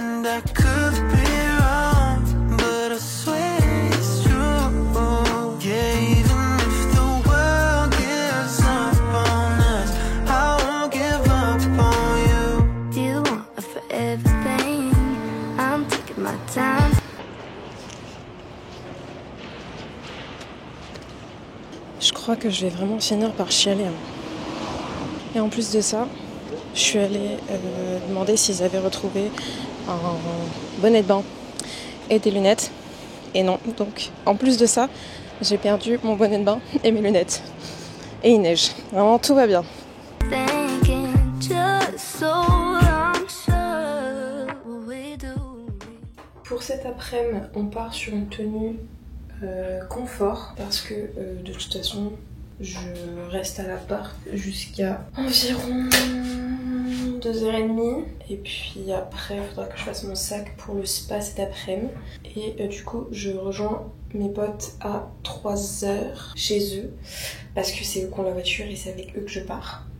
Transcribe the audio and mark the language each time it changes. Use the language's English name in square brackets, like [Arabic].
[English] And I could be wrong, but I swear it's true. Yeah, even if the world gives up on us, I won't give up on you. You want a forever thing, I'm taking my time. [French] Je crois que je vais vraiment finir par chialer. Et en plus de ça, je suis allée demander s'ils avaient retrouvé un bonnet de bain et des lunettes. Et non, donc en plus de ça, j'ai perdu mon bonnet de bain et mes lunettes. Et il neige. Vraiment, tout va bien. [English] Thinking just so unsure what we do. [French] Pour cet après-midi, on part sur une tenue confort parce que de toute façon je reste à l'appart jusqu'à environ 2h30 et puis après il faudra que je fasse mon sac pour le spa cet après-midi et du coup je rejoins mes potes à 3h chez eux parce que c'est eux qui ont la voiture et c'est avec eux que je pars.